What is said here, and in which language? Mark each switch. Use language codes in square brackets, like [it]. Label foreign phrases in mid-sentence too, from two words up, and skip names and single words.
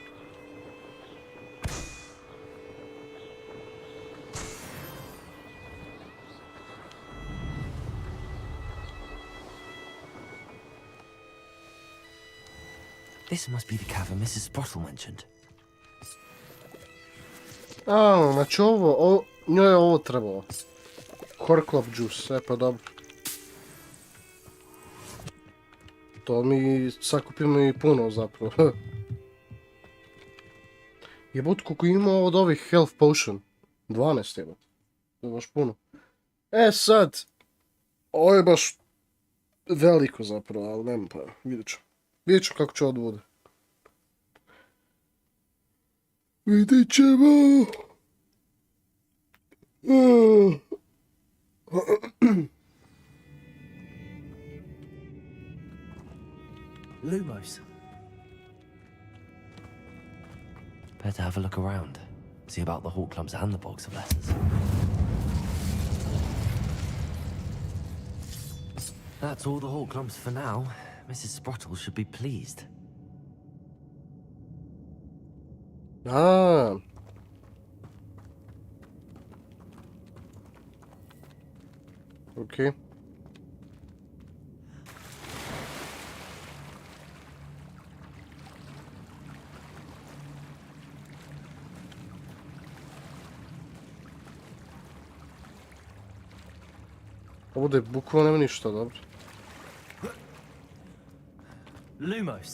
[en] This must be the cavern Mrs. Sprottle mentioned. [bs] Znači njoj je ovo trebalo. [en] Horcrux juice, [bs] pa dobro. To mi sakupimo i puno zapravo. Jebut koliko ima od ovih [en] health potion. [bs] 12 jebut. To je baš puno. Sad. Ovo je baš veliko zapravo, ali nema pa. Vidjet ću kako će odvude. Vidjet ćemo. Lumos. [en] Better have a look around. See about the Horcrux and the box of letters. That's all the Horcrux for now. Mrs. Sprottle should be pleased. Okay. [bs] Ovdje bukvalno nema ništa, dobro. Lumos.